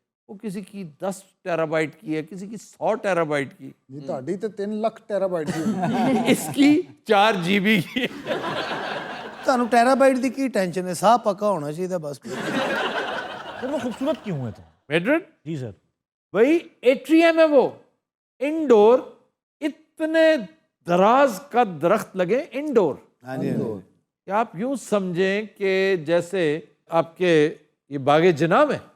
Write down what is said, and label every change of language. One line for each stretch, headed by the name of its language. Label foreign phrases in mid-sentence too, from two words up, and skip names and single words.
Urdu: وہ کسی کی 10 ٹیرابائٹ کی ہے, کسی کی 100 ٹیرابائٹ کی,
Punjabi: ਜੀ ਤੁਹਾਡੀ ਤੇ 3 ਲੱਖ ਟੈਰਾਬਾਈਟ ਦੀ
Urdu: اس کی 4 GB کی.
Punjabi: ਤੁਹਾਨੂੰ ਟੈਰਾਬਾਈਟ ਦੀ ਕੀ ਟੈਨਸ਼ਨ ਹੈ, ਸਾਹ ਪੱਕਾ ਹੋਣਾ ਚਾਹੀਦਾ ਬਸ.
Urdu: سر وہ خوبصورت کیوں ہے تو؟ میڈرڈ جی سر. وہی ایٹریم ہے, وہ انڈور, اتنے دراز کا درخت لگے انڈور. کہ آپ یوں سمجھیں کہ جیسے آپ کے یہ باغ جناب ہیں,